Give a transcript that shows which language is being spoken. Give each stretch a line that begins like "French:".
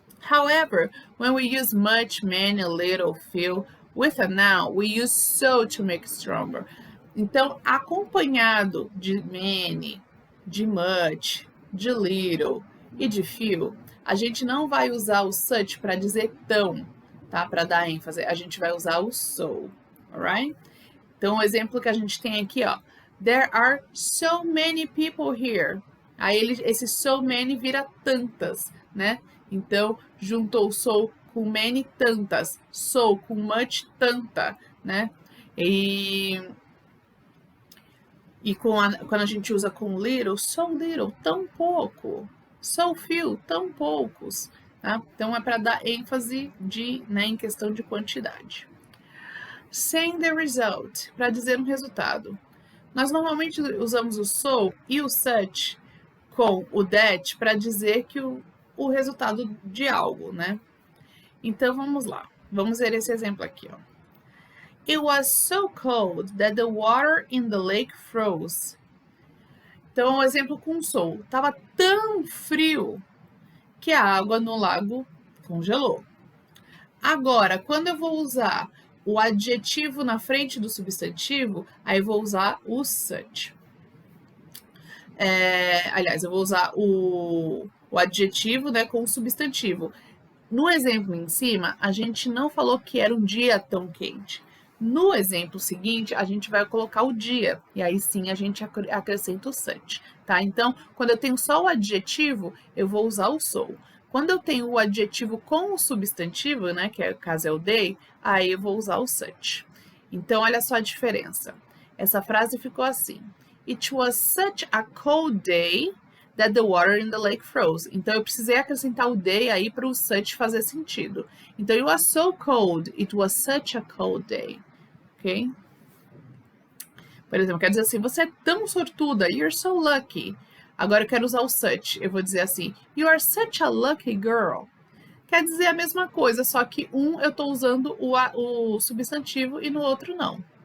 English: However, when we use much, many, little, few, with a noun, we use so to make it stronger.
Portuguese: Então, acompanhado de many, de much, de little e de few, a gente não vai usar o such para dizer tão, tá? Para dar ênfase, a gente vai usar o so, alright? Então, o exemplo que a gente tem aqui, ó.
English: There are so many people here.
Portuguese: Aí, esse so many vira tantas, né? Então, juntou so com many, tantas. So com much, tanta, né? E quando a gente usa com little, tão pouco. So few, tão poucos. Tá? Então, é para dar ênfase em questão de quantidade. Saying the result, para dizer um resultado. Nós normalmente usamos o so e o such com o that para dizer que o resultado de algo, né? Então, vamos lá. Vamos ver esse exemplo aqui, ó.
English: It was so cold that the water in the lake froze.
Portuguese: Então, um exemplo com so. Tava tão frio que a água no lago congelou. Agora, quando eu vou usar o adjetivo na frente do substantivo, aí eu vou usar o such. Aliás, eu vou usar o adjetivo, né, com o substantivo. No exemplo em cima, a gente não falou que era um dia tão quente. No exemplo seguinte, a gente vai colocar o dia, e aí sim a gente acrescenta o such, tá? Então, quando eu tenho só o adjetivo, eu vou usar o so. Quando eu tenho o adjetivo com o substantivo, né, que é o caso é o day, aí eu vou usar o such. Então, olha só a diferença. Essa frase ficou assim.
English: It was such a cold day that the water in the lake froze.
Portuguese: Então, eu precisei acrescentar o day aí para o such fazer sentido.
English: Então, it was so cold, it was such a cold day.
Portuguese: Ok? Por exemplo, quer dizer assim, você é tão sortuda, you're so lucky. Agora eu quero usar o such, eu vou dizer assim, you are such a lucky girl. Quer dizer a mesma coisa, só que eu estou usando o substantivo e no outro não.